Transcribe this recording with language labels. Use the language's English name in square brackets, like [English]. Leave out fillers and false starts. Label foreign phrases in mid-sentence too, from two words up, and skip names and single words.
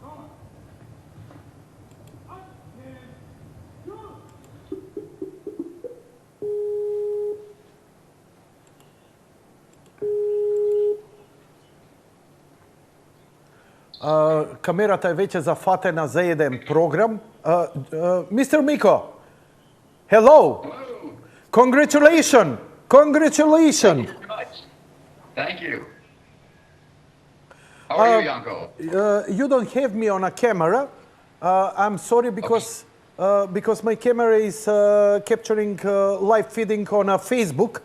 [Macedonian] Камерата е веќе зафатена за еден програм. Мистер Мико, [English] hello. Congratulations! Congratulations! Thank you very much. Thank you. How are you, Janko? You don't have me on a camera. I'm sorry because my camera is capturing live feeding on a Facebook.